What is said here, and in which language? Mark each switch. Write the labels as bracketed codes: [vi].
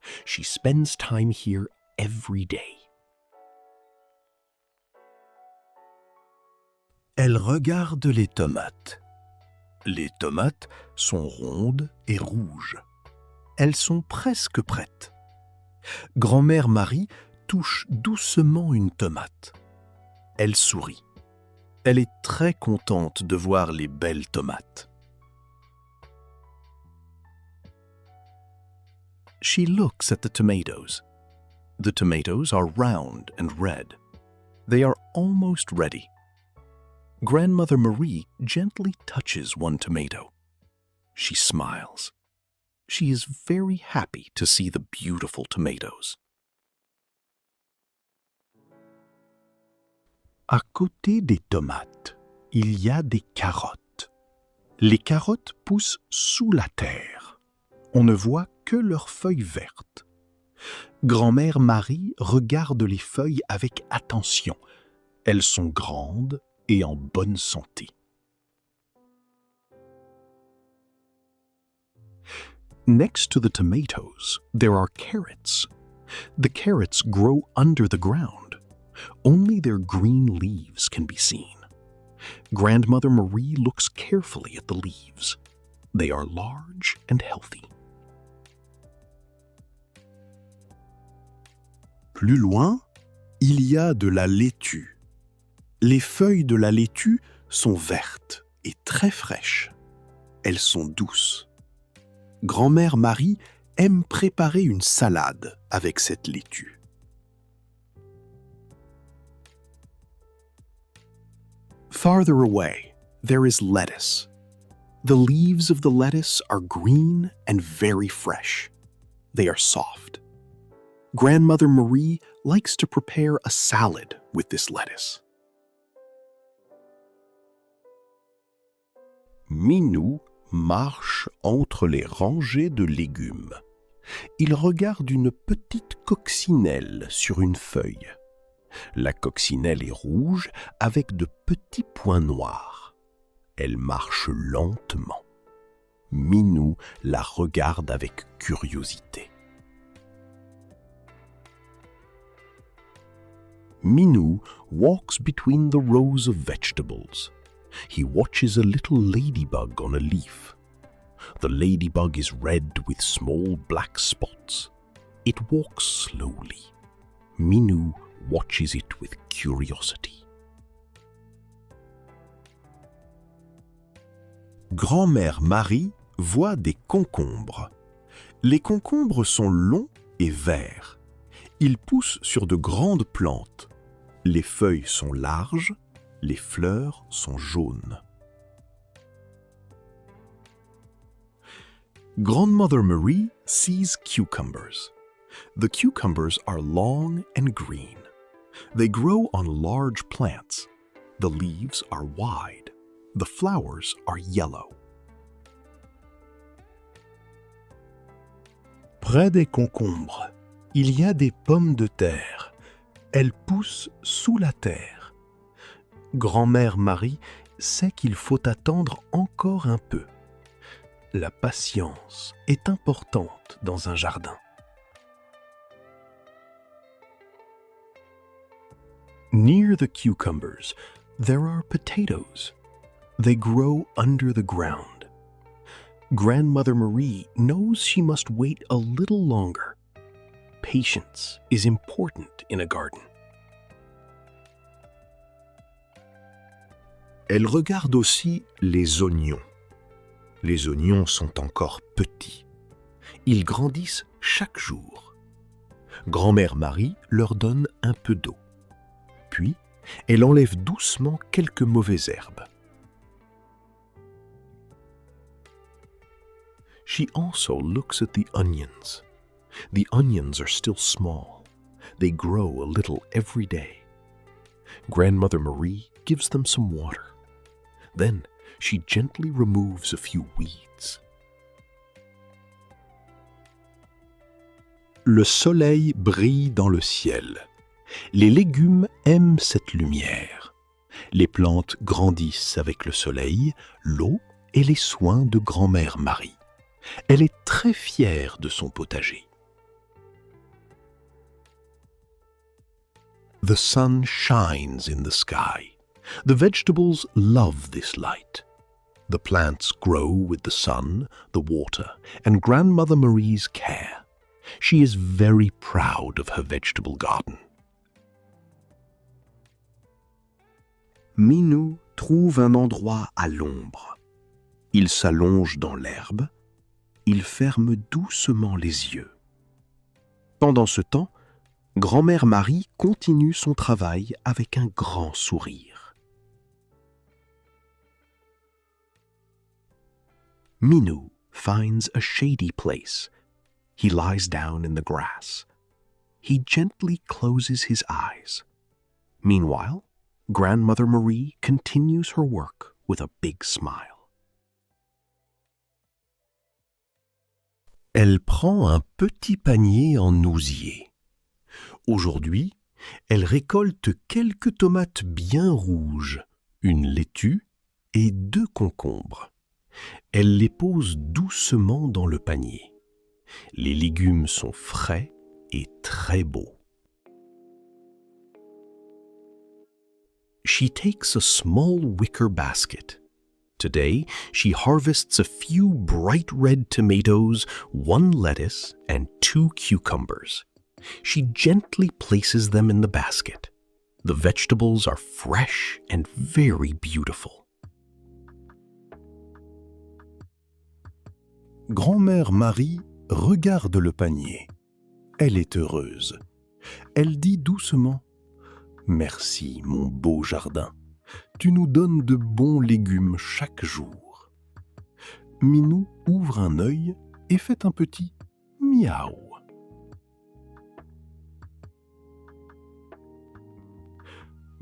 [en] She spends time here every day. [fr] Elle regarde les tomates. Les tomates sont rondes et rouges. Elles sont presque prêtes. Grand-mère Marie touche doucement une tomate. Elle sourit. Elle est très contente de voir les belles tomates. [en] She looks at the tomatoes. The tomatoes are round and red. They are almost ready. Grandmother Marie gently touches one tomato. She smiles. She is very happy to see the beautiful tomatoes. [fr] À côté des tomates, il y a des carottes. Les carottes poussent sous la terre. On ne voit que leurs feuilles vertes. Grand-mère Marie regarde les feuilles avec attention. Elles sont grandes et en bonne santé. [en] Next to the tomatoes, there are carrots. The carrots grow under the ground. Only their green leaves can be seen. Grandmother Marie looks carefully at the leaves. They are large and healthy. [fr] Plus loin, il y a de la laitue. Les feuilles de la laitue sont vertes et très fraîches. Elles sont douces. Grand-mère Marie aime préparer une salade avec cette laitue. [en] Farther away, there is lettuce. The leaves of the lettuce are green and very fresh. They are soft. Grandmother Marie likes to prepare a salad with this lettuce. [fr] Minou marche entre les rangées de légumes. Il regarde une petite coccinelle sur une feuille. La coccinelle est rouge avec de petits points noirs. Elle marche lentement. Minou la regarde avec curiosité. [en] Minou walks between the rows of vegetables. He watches a little ladybug on a leaf. The ladybug is red with small black spots. It walks slowly. Minou watches it with curiosity. [fr] Grand-mère Marie voit des concombres. Les concombres sont longs et verts. Ils poussent sur de grandes plantes. Les feuilles sont larges, les fleurs sont jaunes. [en] Grandmother Marie sees cucumbers. The cucumbers are long and green. They grow on large plants. The leaves are wide. The flowers are yellow. [fr] Près des concombres, il y a des pommes de terre. Elles poussent sous la terre. Grand-mère Marie sait qu'il faut attendre encore un peu. La patience est importante dans un jardin. [en] Near the cucumbers, there are potatoes. They grow under the ground. Grandmother Marie knows she must wait a little longer. Patience is important in a garden. [fr] Elle regarde aussi les oignons. Les oignons sont encore petits. Ils grandissent chaque jour. Grand-mère Marie leur donne un peu d'eau. Puis, elle enlève doucement quelques mauvaises herbes. [en] She also looks at the onions. The onions are still small. They grow a little every day. Grandmother Marie gives them some water. Then she gently removes a few weeds. [fr] Le soleil brille dans le ciel. Les légumes aiment cette lumière. Les plantes grandissent avec le soleil, l'eau et les soins de grand-mère Marie. Elle est très fière de son potager. [en] The sun shines in the sky. The vegetables love this light. The plants grow with the sun, the water, and Grandmother Marie's care. She is very proud of her vegetable garden. [fr] Minou trouve un endroit à l'ombre. Il s'allonge dans l'herbe. Il ferme doucement les yeux. Pendant ce temps, Grand-mère Marie continue son travail avec un grand sourire. [en] Minou finds a shady place. He lies down in the grass. He gently closes his eyes. Meanwhile, Grandmother Marie continues her work with a big smile. [fr] Elle prend un petit panier en osier. Aujourd'hui, elle récolte quelques tomates bien rouges, une laitue et 2 concombres. Elle les pose doucement dans le panier. Les légumes sont frais et très beaux. [en] She takes a small wicker basket. Today, she harvests a few bright red tomatoes, 1 lettuce, and 2 cucumbers. She gently places them in the basket. The vegetables are fresh and very beautiful. [fr] Grand-mère Marie regarde le panier. Elle est heureuse. Elle dit doucement « Merci, mon beau jardin. Tu nous donnes de bons légumes chaque jour. » Minou ouvre un œil et fait un petit « miaou ».